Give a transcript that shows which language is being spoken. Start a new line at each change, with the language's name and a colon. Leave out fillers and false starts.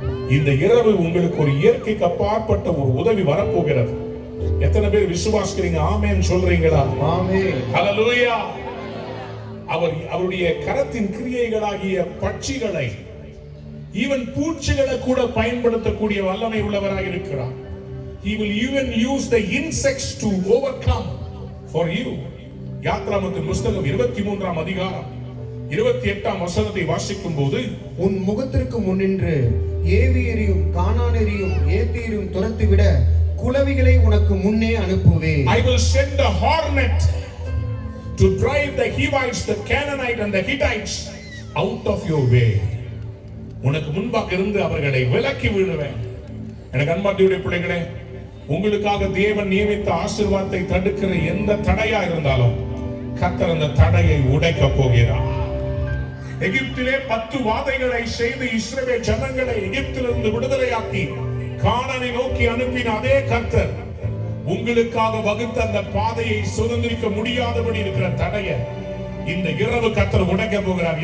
Tamil: இந்த இரவு உங்களுக்கு ஒரு இயற்கைக்கு அப்பாற்பட்ட ஒரு உதவி வரப்போகிறது. எத்தனை பேர் விசுவாசிக்கிறீங்க? ஆமென் சொல்றீங்களா? ஆமென். ஹல்லேலூயா. அவருடைய கரத்தின் கிரியைகளாகிய பட்சிகளை, ஈவன் பூச்சிகளை கூட பயன்படுத்தக்கூடிய வல்லமை உள்ளவராக இருக்கிறார்.
English: He will even use the insects to overcome for you.
Tamil: யாத்ராகமத்தின் புஸ்தகம் 23ஆம் அதிகாரம் 28ஆம் வசனத்தை வாசிக்கும் போது, உன் முகத்திற்கு முன்னின்று ஏவியரையும் கானானேரையும் ஏத்தியரையும் துரத்திவிட குளவிகளை உனக்கு முன்னே அனுப்புவேன்.
English: I will send a hornet to drive the Hivites, the Canaanites and the Hittites out of your way.
Tamil: உனக்கு முன்பாக இருந்து அவர்களை விலக்கி விடுவேன். எனக்கு அன்பார்ந்தவருடைய பிள்ளைகளே, உங்களுக்காக தேவன் நியமித்த ஆசீர்வாதத்தை தடுக்கிற எந்த தடையா இருந்தாலும் கர்த்தர் அந்த தடையை உடைக்க போகிறார். எகிப்திலே 10 வாதைகளை செய்து இஸ்ரவேல் ஜனங்களை எகிப்திலிருந்து விடுதலையாக்கி கானானை நோக்கி அனுப்பின அதே கர்த்தர் உங்களுக்காக வகுத்த அந்த பாதையை சுதந்திரிக்க முடியாதபடி இருக்கிற தடையை இந்த இரவு கர்த்தர் உடைக்க போகிறார்.